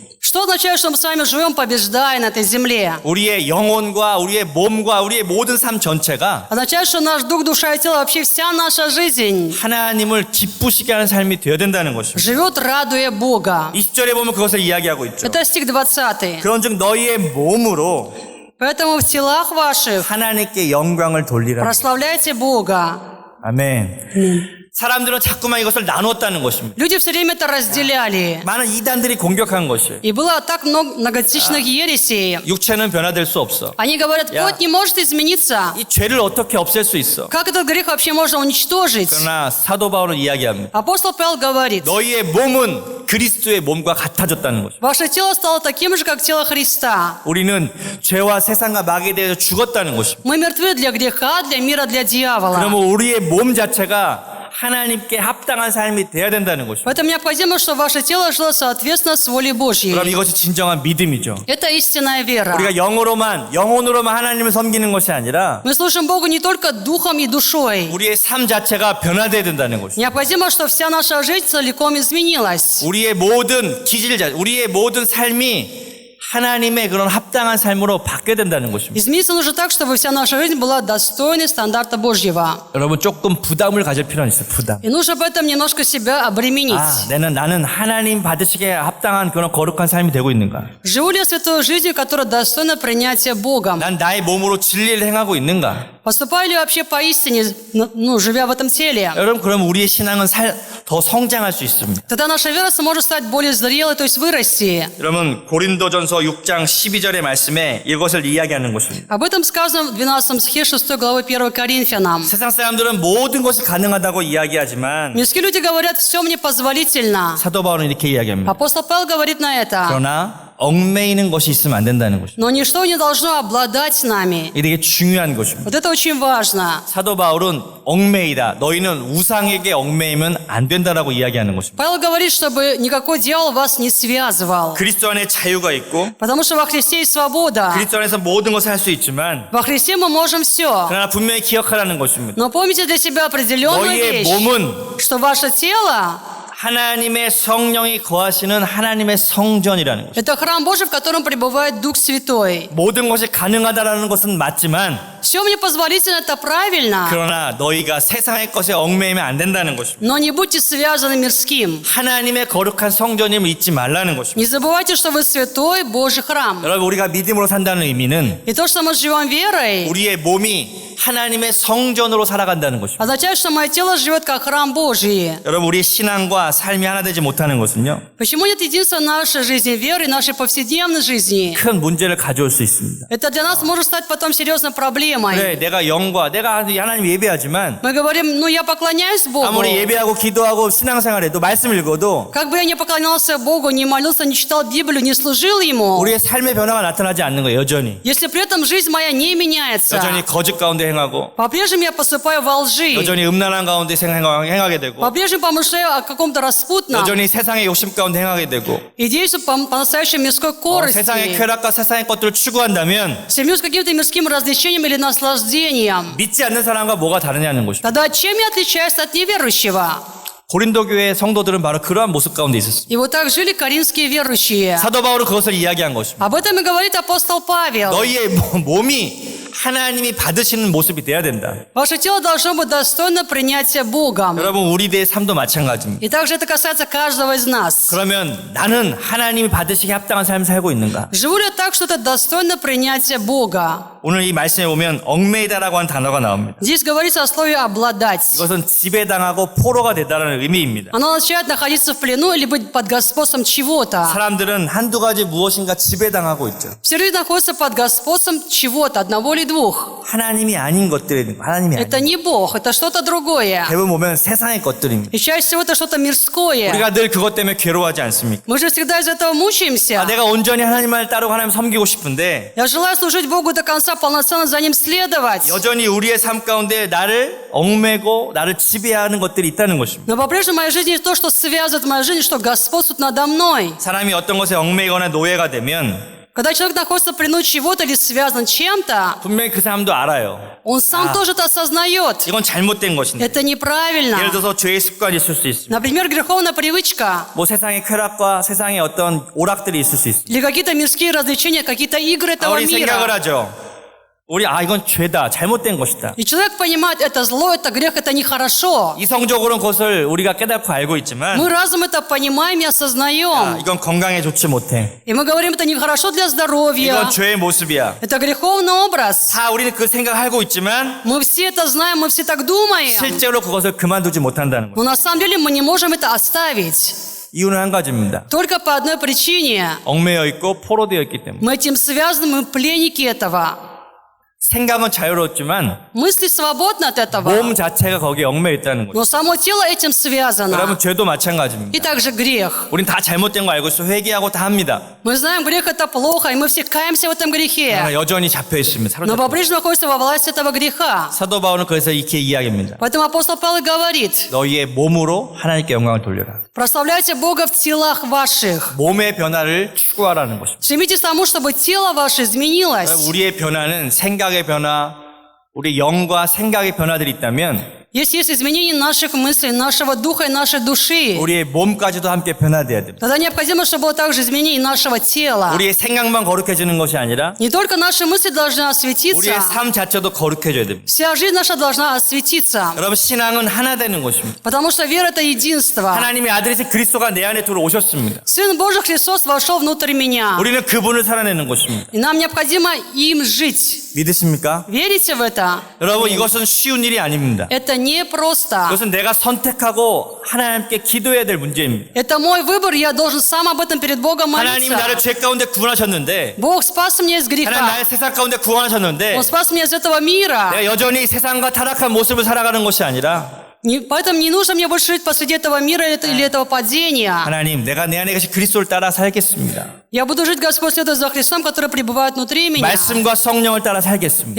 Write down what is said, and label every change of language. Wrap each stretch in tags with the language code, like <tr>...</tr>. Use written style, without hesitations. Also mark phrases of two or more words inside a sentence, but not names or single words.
<ru>Что означает, что мы с вами живем, побеждая на этой земле?</ru> <ko>우리의 영혼과 우리의 몸과 우리의 모든 삶 전체가</ko> <ru>Означает, что наш дух, душа и тело, вообще вся наша жизнь</ru> <ko>하나님을 기쁘시게 하는 삶이 되어야 된다는 것입니다.</ko> <ru>живет, радуя Бога.</ru> <ko>20절에 보면 그것을 이야기하고 있죠.</ko> <ru>Это стих 20.</ru> <ko>그런즉 너희의 몸으로</ko> <ru>Поэтому в телах ваших</ru> <ko>하나님께 영광을 돌리라.</ko> <ru>прославляйте Бога.</ru> <ko>아멘. 사람들은 자꾸만 이것을 나누었다는 것입니다.</ko> <ru>Люди все время это разделяли.</ru> <ko>많은 이단들이 공격한 것이에요.</ko> <ru>И было так много многотысячных ересей.</ru> <ko>육체는 변화될 수 없어.</ko> <ru>Они говорят, Я- плоть не может измениться.</ru> <ko>이 죄를 어떻게 없앨 수 있어?</ko> <ru>Как этот грех вообще можно уничтожить?</ru> <ko>그러나 사도 바울은 이야기합니다.</ko> <ru>Апостол Павел говорит,</ru> <ko>너희의 몸은 그리스도의 몸과 같아졌다는 것입니다.</ko> <ru>ваше тело стало таким же, как тело Христа.</ru> <ko>우리는 죄와 세상과 마귀에 대해서 죽었다는 것입니다.</ko> <ru>Мы мертвы для греха, для мира, для дьявола.</ru> <ko>그러면 우리의 몸 자체가 하나님께 합당한 삶이 돼야 된다는 것입니다.</ko> <ru>Поэтому необходимо, чтобы ваше тело жило соответственно с волей Божьей.</ru> <ko>그럼 이것이 진정한 믿음이죠.</ko> <ru>Это истинная вера.</ru> <ko>우리가 영혼으로만 하나님을 섬기는 것이 아니라</ko> <ru>Мы служим Богу не только духом и душой.</ru> <ko>우리의 삶 자체가 변화돼야 된다는 것입니다.</ko> <ru>Необходимо, чтобы вся наша жизнь целиком изменилась.</ru> <ko>우리의 모든 삶이 하나님의 그런 합당한 삶으로 바뀌어야 된다는 것입니다.</ko> <ru>Измениться нужно так, чтобы вся наша жизнь была достойной стандарта Божьего.</ru> <ko>여러분 조금 부담을 가질 필요는 있어요. 부담.</ko> <ru>И нужно в этом немножко себя обременить.</ru> <ko>나는 하나님 받으시기에 합당한 그런 거룩한 삶이 되고 있는가?</ko> <ru>Живу ли я святой жизнью, которая достойна принятия Богом?</ru> <ko>난 나의 몸으로 진리를 행하고 있는가?</ko> <ru>Поступаю ли я вообще поистине, живя в этом теле?</ru> <ko>여러분 그럼 우리의 신앙은 더 성장할 수 있습니다.</ko> <ru>Тогда наша вера сможет стать более зрелой, то есть вырасти.</ru> <ko>여러분 고린도전서 6장 12절의 말씀에 이것을 이야기하는 것입니다.</ko> <ru>Об этом сказано в 12 стихе 6 главы 1 Коринфянам.</ru> <ko>세상 사람들은 모든 것이 가능하다고 이야기하지만</ko> <ru>Мирские люди говорят, все мне позволительно.</ru> <ko>사도 바울은 이렇게 이야기합니다.</ko> <ru>Апостол Павел говорит на это.</ru> <ko>그러나 얽매이는 것이 있으면 안 된다는 것입니다.</ko> <ru>Но ничто не должно обладать нами.</ru> <ko>이게 되게 중요한 것입니다.</ko> <ru>Вот это очень важно.</ru> <ko>사도 바울은 얽매이다. 너희는 우상에게 얽매이면 안 된다라고 이야기하는 것입니다.</ko> <ru>Павел говорит, чтобы никакой дьявол вас не связывал.</ru> <ko>그리스도 안에 자유가 있고</ko> <ru>Потому что во Христе есть свобода.</ru> <ko>그리스도 안에서 모든 것을 할 수 있지만</ko> <ru>Во Христе мы можем все.</ru> <ko>그러나 분명히 기억하라는 것입니다.</ko> <ru>Но помните для себя определенную</ru> <ko>너희의</ko> <ru>вещь,</ru> <ko>몸은</ko> <ru>что ваше тело</ru> <ko>하나님의 성령이 거하시는 하나님의 성전이라는 것입니다.</ko> <ru>это храм Божий, в котором пребывает Дух Святой.</ru> <ko>모든 것이 가능하다라는 것은 맞지만</ko> <ru>Все мне позволительно, это правильно.</ru> <ko>그러나 너희가 세상의 것에 얽매이면 안 된다는 것입니다.</ko> <ru>Но не будьте связаны мирским.</ru> <ko>하나님의 거룩한 성전임을 잊지 말라는 것입니다.</ko> <ru>Не забывайте, что вы святой Божий храм.</ru> <ko>여러분 우리가 믿음으로 산다는 의미는</ko> <ru>И то, что мы живем верой,</ru> <ko>우리의 몸이 하나님의 성전으로 살아간다는 것입니다.</ko> <ru>означает, что мое тело живет как храм Божий.</ru> <ko>여러분 우리의 신앙과 삶이 하나 되지 못하는 것은요.</ko> <ru>Почему нет единства нашей жизни веры, нашей повседневной жизни?</ru> <ko>큰 문제를 가져올 수 있습니다.</ko> <ru>Это для нас может стать потом серьезной проблемой.</ru> <ko>그래 내가 하나님 예배하지만</ko> <ru>Мы говорим, я поклоняюсь Богу.</ru> <ko>아무리 예배하고 기도하고 신앙생활해도 말씀 읽어도</ko> <ru>Как бы я не поклонялся Богу, не молился, не читал Библию, не служил Ему,</ru> <ko>우리의 삶의 변화가 나타나지 않는 거예요. 여전히</ko> <ru>если при этом жизнь моя не меняется,</ru> <ko>여전히 거짓 가운데 행하고</ko> <ru>по-прежнему я поступаю во лжи,</ru> <ko>여전히 음란한 가운데 행하게 되고</ko> <ru>по-прежнему помышляю о каком-то распутном</ru> <ko>여전히 세상의 욕심 가운데 행하게 되고</ko> <ru>и действую по-настоящему мирской</ru> <ko>세상의</ko> <ru>корысти,</ru> <ko>쾌락과 세상의 것들을 추구한다면</ko> <ru>стремлюсь к каким-то мирским развлечениям или наслаждениям.</ru> <ko>믿지 않는 사람과 뭐가 다르냐는 것입니다.</ko> <ru>Тогда чем я отличаюсь от неверующего?</ru> <ko>고린도 교회 성도들은 바로 그러한 모습 가운데 있었습니다.</ko> <ru>И вот так жили коринфские верующие.</ru> <ko>사도 바울은 그것을 이야기한 것입니다.</ko> <ru>Об этом и говорит апостол Павел.</ru> <ko>너희의 몸이 하나님이 받으시는 모습이 돼야 된다.</ko> <ru>Ваше тело должно быть достойно принятия Богом.</ru> <ko>여러분 우리들의 삶도 마찬가지입니다.</ko> <ru>И также это касается каждого из нас.</ru> <ko>그러면 나는 하나님이 받으시기에 합당한 삶을 살고 있는가?</ko> <ru>Живу ли я так, что это достойно принятия Бога?</ru> <ko>오늘 이 말씀에 보면 얽매이다라고 하는 단어가 나옵니다.</ko> <ru>Здесь говорится о слове «обладать».</ru> <ko>이것은 지배당하고 포로가 되다라는 의미입니다.</ko> <ru>Оно означает находиться в плену или быть под господством чего-то.</ru> <ko>사람들은 한두 가지 무엇인가 지배당하고 있죠.</ko> <ru>Все люди находятся под господством чего-то, одного или двух.</ru> <ko>하나님이 아닌 것들이 하나님이</ko> <ru>Это</ru> <ko>아닌</ko> <ru>не Бог, это что-то другое.</ru> <ko>대부분 보면 세상의 것들입니다.</ko> <ru>И чаще всего это что-то мирское.</ru> <ko>우리가 늘 그것 때문에 괴로워하지 않습니까?</ko> <ru>Мы же всегда из этого мучаемся.</ru> <ko>내가 온전히 하나님을 따르고 하나님 섬기고 싶은데</ko> <ru>Я желаю служить Богу до конца, полноценно за Ним следовать.</ru> <ko>여전히 우리의 삶 가운데 나를 얽매고 나를 지배하는 것들이 있다는 것입니다.</ko> <ru>Но по-прежнему в моей жизни то, что связывает мою жизнь, что господствует надо мной.</ru> <ko>사람이 어떤 것에 얽매이거나 노예가 되면</ko> <ru>Когда человек находится в плену чего-то или связан чем-то,</ru> <ko>분명히 그 사람도 알아요.</ko> <ru>он сам тоже это осознает.</ru> <ko>이건 잘못된 것인데.</ko> <ru>Это неправильно.</ru> <ko>예를 들어서 죄의 습관이 있을 수 있습니다.</ko> <ru>Например, греховная привычка</ru> <ko>뭐 세상의 쾌락과 세상의 어떤 오락들이 있을 수 있습니다.</ko> <ru>или какие-то мирские развлечения, какие-то игры этого</ru> <ko>우리 생각을</ko> <ru>мира.</ru> <ko>하죠. 이건 죄다, 잘못된 것이다.</ko> <ru>И человек понимает, это зло, это грех, это нехорошо.</ru> <ko>이성적으로는 그것을 우리가 깨닫고 알고 있지만</ko> <ru>Мы разум это понимаем и осознаем.</ru> <ko>이건 건강에 좋지 못해.</ko> <ru>И мы говорим, это нехорошо для здоровья.</ru> <ko>이건 죄의 모습이야.</ko> <ru>Это греховный образ.</ru> <ko>다 우리는 그 생각을 하고 있지만</ko> <ru>Мы все это знаем, мы все так думаем.</ru> <ko>실제로 그것을 그만두지 못한다는</ko> <ru>Но</ru> <ko>거예요.</ko> <ru>на самом деле мы не можем это оставить.</ru> <ko>이유는 한 가지입니다.</ko> <ru>Только по одной причине.</ru> <ko>얽매여 있고 포로되어 있기 때문에.</ko> <ru>Мы этим связаны, мы пленники этого.</ru> <ko>생각은 자유롭지만</ko> <ru>Мысли свободны от этого,</ru> <ko>몸 자체가 거기에 얽매여 있다는 거죠.</ko> <ru>но само тело этим связано.</ru> <ko>여러분 죄도 마찬가지입니다.</ko> <ru>И также грех.</ru> <ko>우린 다 잘못된 거 알고 있어 회개하고 다 합니다.</ko> <ru>Мы знаем, грех это плохо, и мы все каемся в этом грехе.</ru> <ko>그러나 여전히 잡혀 있습니다.</ko> <ru>Но</ru> <ko>사로잡혀.</ko> <ru>по-прежнему находится во власти этого греха.</ru> <ko>사도 바울은 그래서 이렇게 이야기합니다.</ko> <ru>Поэтому апостол Павел говорит:</ru> <ko>너희의 몸으로 하나님께 영광을 돌려라.</ko> <ru>прославляйте Бога в телах ваших.</ru> <ko>몸의 변화를 추구하라는 것입니다.</ko> <ru>Стремитесь к тому, чтобы тело ваше изменилось.</ru> <ko>우리의 변화는 생각의 변화, 우리 영과 생각의 변화들이 있다면</ko> <ru>Если есть изменение наших мыслей, нашего духа и нашей души,</ru> <ko>우리의 몸까지도 함께 변화돼야 됩니다.</ko> <ru>тогда необходимо, чтобы было также изменение нашего тела.</ru> <ko>우리의 생각만 거룩해지는 것이 아니라</ko> <ru>Не только наши мысли должны</ru> <ko>우리의</ko> <ru>осветиться,</ru> <ko>삶 자체도 거룩해져야 됩니다.</ko> <ru>вся жизнь наша должна осветиться.</ru> <ko>여러분 신앙은 하나 되는 것입니다.</ko> <ru>Потому что вера – это единство.</ru> <ko>하나님의 아들이신 그리스도가 내 안에 들어오셨습니다.</ko> <ru>Сын Божий Христос вошел внутрь меня.</ru> <ko>우리는 그분을 살아내는 것입니다.</ko> <ru>И нам необходимо им жить.</ru> <ko>믿으십니까?</ko> <ru>Верите в это?</ru> <ko>여러분 이것은 쉬운 일이 아닙니다.</ko> <ru>Это непросто.</ru> <ko>이것은 내가 선택하고 하나님께 기도해야 될 문제입니다.</ko> <ru>Это мой выбор, я должен сам об этом перед Богом</ru> <ko>하나님이 나를</ko> <ru>молиться.</ru> <ko>죄 가운데 구원하셨는데</ko> <ru>Бог спас меня из</ru> <ko>하나님</ko> <ru>греха.</ru> <ko>나의 세상 가운데 구원하셨는데</ko> <ru>Он спас меня из этого мира.</ru> <ko>내가 여전히 세상과 타락한 모습을 살아가는 것이 아니라</ko> <ru>Поэтому не нужно мне больше жить посреди этого мира или этого падения.</ru> <ko>하나님 내가 내 안에 계신 그리스도를 따라 살겠습니다.</ko> <ru>Я буду жить, Господь, следуя за Христом, который пребывает внутри меня.</ru> <ko>말씀과 성령을 따라 살겠습니다.</ko>